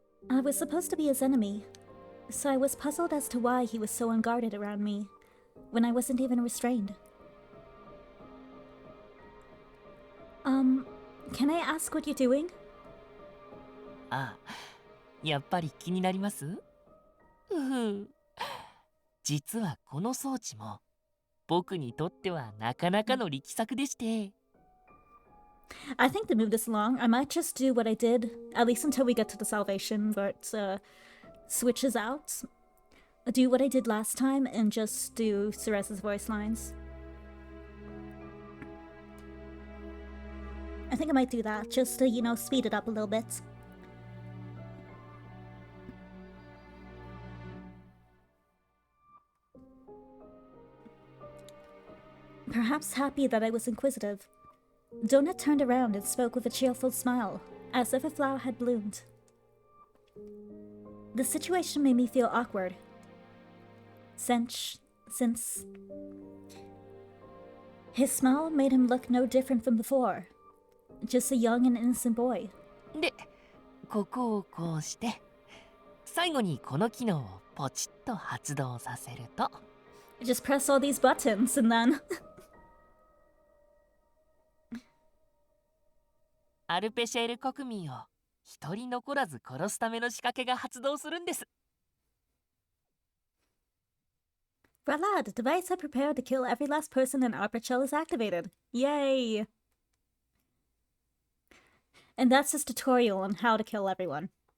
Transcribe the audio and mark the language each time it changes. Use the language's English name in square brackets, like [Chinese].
[English] I was supposed to be his enemy, so I was puzzled as to why he was so unguarded around me when I wasn't even restrained. Can I ask what you're doing? [Japanese] ああ、やっぱり気になります？うふ。実はこの装置も僕にとってはなかなかの力作でして。 [English] I think to move this along, I might just do what I did, at least until we get to the salvation, where it switches out. Do what I did last time and just do Therese's voice lines. I think I might do that, just to, you know, speed it up a little bit. Perhaps happy that I was inquisitive, Donut turned around and spoke with a cheerful smile, as if a flower had bloomed. The situation made me feel awkward, since his smile made him look no different from before, just a young and innocent boy. [Japanese] で、ここをこうして、最後にこの機能をポチッと発動させると。 [English] Just press all these buttons and then... [Japanese] アルペシェール国民を一人残らず殺すための仕掛けが発動するんです。 [English] Voila, the device I prepared to kill every last person in Arpachel is activated. Yay! And that's his tutorial on how to kill everyone.